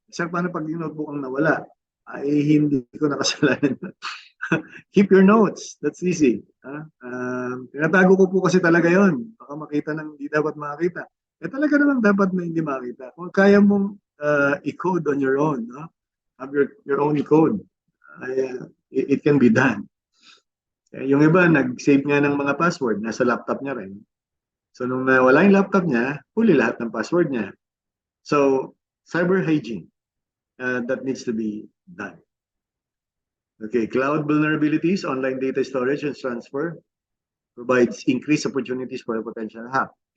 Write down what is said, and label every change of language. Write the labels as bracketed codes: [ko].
[tl] Sir, paano pag yung notebook ang nawala? Ay, hindi ko nakasalanan. [en] Keep your notes. That's easy. [tl] Tinatago ko po kasi talaga yon. Baka makita ng hindi dapat makita. Talaga naman dapat na hindi makita. Kung kaya mong i-code [en] on your own, have your own code, it can be done. [tl] Yung iba, nag-save nga ng mga password, nasa laptop niya rin. So, nung nawala yung laptop niya, huli lahat ng password niya. [en] So, cyber hygiene, that needs to be done. Okay, cloud vulnerabilities, online data storage and transfer provides increased opportunities for a potential hack.